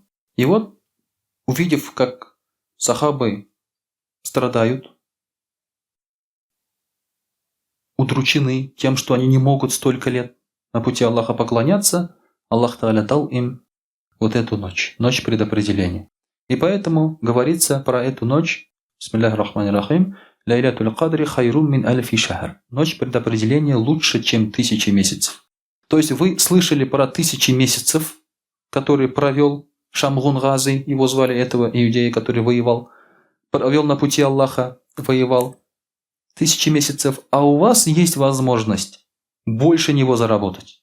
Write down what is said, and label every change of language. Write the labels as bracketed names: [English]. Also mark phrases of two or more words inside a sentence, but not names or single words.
[Russian] И вот, увидев, как сахабы страдают, удручены тем, что они не могут столько лет на пути Аллаха поклоняться, [Arabic] الله تعالى [Russian] дал им вот эту ночь, ночь предопределения. И поэтому говорится про эту ночь, [Arabic] بسم الله الرحمن الرحيم, «ليلة القدر خير من ألف شهر». [Russian] Ночь предопределения лучше, чем 1000 месяцев. То есть вы слышали про 1000 месяцев, который провел Шамгун Гази, его звали этого иудея, который воевал, провел на пути Аллаха, воевал 1000 месяцев, а у вас есть возможность больше него заработать.